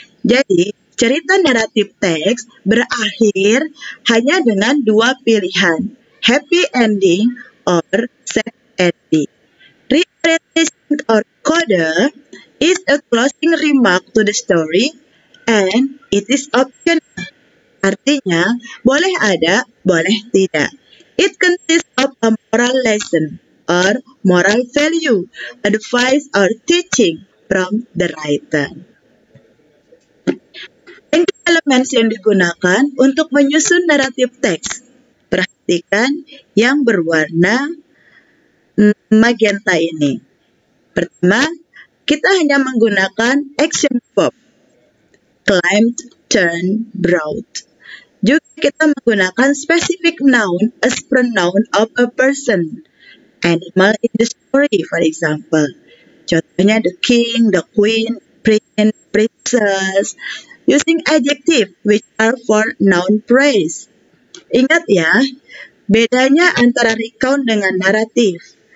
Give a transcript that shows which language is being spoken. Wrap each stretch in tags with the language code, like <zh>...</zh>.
<id>Jadi, cerita naratif teks berakhir hanya dengan 2 pilihan,</id> <en>happy ending or sad ending. Reorientation or coda is a closing remark to the story and it is optional.</en> <id>Artinya, boleh ada, boleh tidak.</id> <en>It consists of a moral lesson or moral value, advice or teaching from the writer. Language elements</en> <id>yang digunakan untuk menyusun naratif teks. Perhatikan yang berwarna magenta ini. Pertama, kita hanya menggunakan action verb.</id> <en>Climbed, turned, brought.</en> <id>Juga kita menggunakan</id> <en>specific noun as pronoun of a person. Animal in the story, for example.</en> <id>Contohnya</id> <en>the king, the queen, prince, princess. Using adjective which are for noun phrase.</en> <id>Ingat ya, bedanya antara recount dengan naratif.</id>